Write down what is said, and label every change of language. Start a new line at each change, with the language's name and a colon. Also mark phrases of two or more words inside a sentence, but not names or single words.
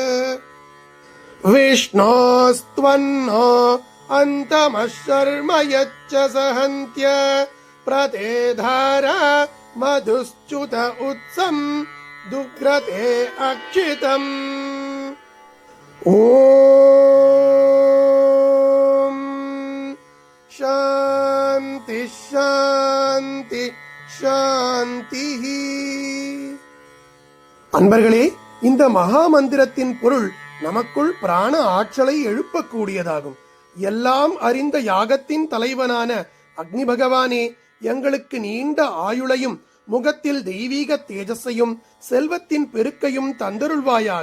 Sanskrit: विष्णोस्त्वन्नो अन्तमः शर्म यच्च सहन्त्य प्रतेधारा मधुश्च्युत उत्सं दुग्रते अक्षितम् ॐ शान्ति शान्ति शान्तिः.
Tamil: அன்பர்களே, இந்த மகா மந்திரத்தின் பொருள் நமக்குள் பிராண ஆற்றலை எழுப்பக்கூடியதாகும். எல்லாம் அறிந்த யாகத்தின் தலைவனான அக்னி பகவானே, எங்களுக்கு நீண்ட ஆயுளையும் முகத்தில் தெய்வீக தேஜஸையும் செல்வத்தின் பெருக்கையும் தந்தருள்வாயாக.